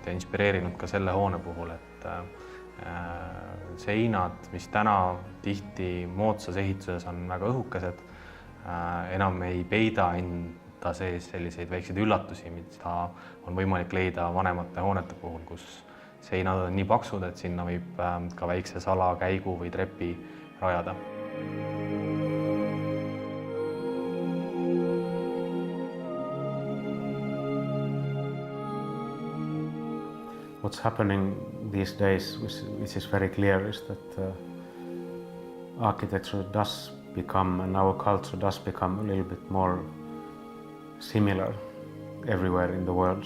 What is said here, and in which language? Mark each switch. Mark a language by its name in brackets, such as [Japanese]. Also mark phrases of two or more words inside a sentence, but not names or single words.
[Estonian] ja inspireerinud ka selle hoone puhul, et seinad, mis täna tihti moodsas ehituses on väga õhukesed, enam ei peida enda sees selliseid väikseid üllatusi, mida on võimalik leida vanemate hoonete puhul, kus seinad on nii paksud, et sinna võib ka väikse salakäigu või trepi rajada. [English] What's happening these days, which is very clear, is that architecture does become, and our culture does become a little bit more similar everywhere in the world.